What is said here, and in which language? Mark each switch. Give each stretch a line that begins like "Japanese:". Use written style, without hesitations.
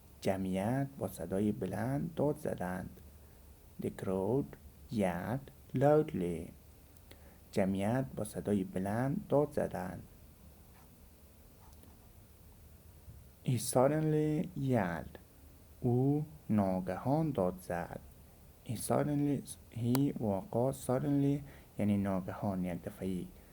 Persian: جمعیت با صدای بلند داد زدند.
English: The crowd yelled loudly.
Persian: جمعیت با صدای بلند داد زدند.
English: He suddenly yelled.
Persian: او ناگهان داد زد. He واقع
English: suddenly
Persian: یعنی ناگهان یک دفعی.